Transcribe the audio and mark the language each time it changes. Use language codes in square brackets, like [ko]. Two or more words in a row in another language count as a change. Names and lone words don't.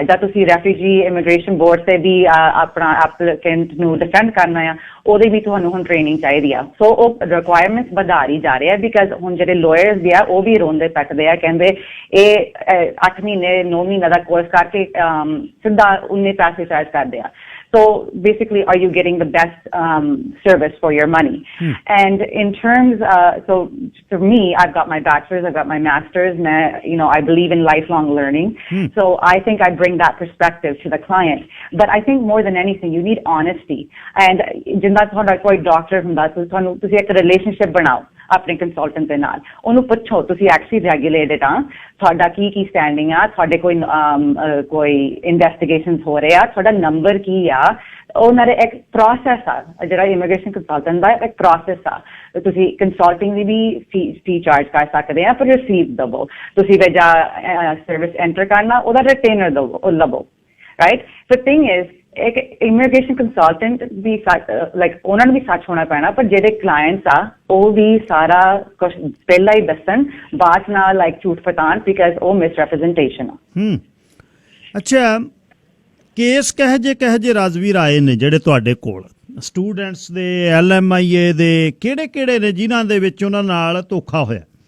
[pa] ਜਾਂ ਤੁਸੀਂ [en] refugee immigration board [pa] ਤੇ ਵੀ ਆਪਣਾ ਐਪਲੀਕੈਂਟ ਨੂੰ ਡਿਫੈਂਡ ਕਰਨਾ ਆ, ਉਹਦੇ ਵੀ ਤੁਹਾਨੂੰ ਹੁਣ ਟ੍ਰੇਨਿੰਗ ਚਾਹੀਦੀ ਆ। ਸੋ ਉਹ ਰਿਕੁਆਇਰਮੈਂਟਸ ਵਧਾਰੀ ਜਾ ਰਹੇ ਆ, ਬਿਕਾਜ਼ ਹੁਣ ਜਿਹੜੇ ਲਾਇਰਸ ਵੀ ਆ ਉਹ ਵੀ ਰੋਂਦੇ ਪਿੱਟਦੇ ਆ, ਕਹਿੰਦੇ ਇਹ 8 ਮਹੀਨੇ 9 ਮਹੀਨੇ ਦਾ ਕੋਰਸ ਕਰਕੇ ਸਿੱਧਾ ਉਨੇ ਪੈਸੇ ਚਾਰਜ ਕਰਦੇ ਆ। [en] So basically, are you getting the best service for your money? And in terms, so for me, I've got my bachelor's, I've got my master's, and I believe in lifelong learning. So I think I bring that perspective to the client. But I think more than anything, you need honesty. [pa] And ਜਿੰਦਾ ਤੁਹਾਡਾ ਕੋਈ ਡਾਕਟਰ ਹੁੰਦਾ, ਤੁਹਾਨੂੰ ਤੁਸੀਂ ਇੱਕ ਰਿਲੇਸ਼ਨਸ਼ਿਪ ਬਣਾਓ ਆਪਣੇ ਕੰਸਲਟੈਂਟ ਦੇ ਨਾਲ। ਉਹਨੂੰ ਪੁੱਛੋ ਤੁਸੀਂ [en] actually regulated [pa] ਆ, ਤੁਹਾਡਾ ਕੀ ਸਟੈਂਡਿੰਗ ਆ, ਤੁਹਾਡੇ ਕੋਈ ਇਨਵੈਸਟੀਗੇਸ਼ਨਸ ਹੋ ਰਹੇ ਆ, ਤੁਹਾਡਾ ਨੰਬਰ ਕੀ ਆ। ਉਹਨਾਂ ਦਾ ਇੱਕ ਪ੍ਰੋਸੈਸ ਆ, ਜਿਹੜਾ [en] immigration consultant [pa] ਦਾ ਇੱਕ ਪ੍ਰੋਸੈਸ ਆ। ਤੁਸੀਂ ਕੰਸਲਟਿੰਗ ਦੀ ਵੀ [en] fee charge [pa] ਕਰ ਸਕਦੇ ਆ, ਪਰ ਰਸੀਦ ਦਵੋ। ਤੁਸੀਂ ਵਜਾ [en] service enter [pa] ਕਰਨਾ, ਉਹਦਾ ਰਿਟੇਨਰ ਲਵੋ, ਰਾਈਟ? [en] The thing is, [pa] ਇੱਕ [en] immigration consultant [pa] ਵੀ ਉਹਨਾਂ ਨੂੰ ਵੀ ਸੱਚ ਹੋਣਾ ਪੈਣਾ, ਪਰ ਜਿਹੜੇ ਕਲਾਇੰਟਸ ਆ ਉਹ ਵੀ ਸਾਰਾ ਕੁਝ ਪਹਿਲਾਂ ਹੀ ਦੱਸਣ, ਬਾਅਦ ਨਾਲ ਝੂਠ ਫਤਾਣ, ਬਿਕਾਜ਼ ਉਹ ਮਿਸਰੈਪ੍ਰੈਜ਼ੈਂਟੇਸ਼ਨ ਆ। ਅੱਛਾ, ਕੇਸ ਕਹੇ ਜੇ ਰਾਜਵੀਰ ਆਏ ਨੇ ਜਿਹੜੇ ਤੁਹਾਡੇ ਕੋਲ, ਸਟੂਡੈਂਟਸ ਦੇ, LMIA ਦੇ, ਕਿਹੜੇ ਨੇ ਜਿਨ੍ਹਾਂ ਦੇ ਵਿੱਚ ਉਹਨਾਂ ਨਾਲ ਧੋਖਾ ਹੋਇਆ?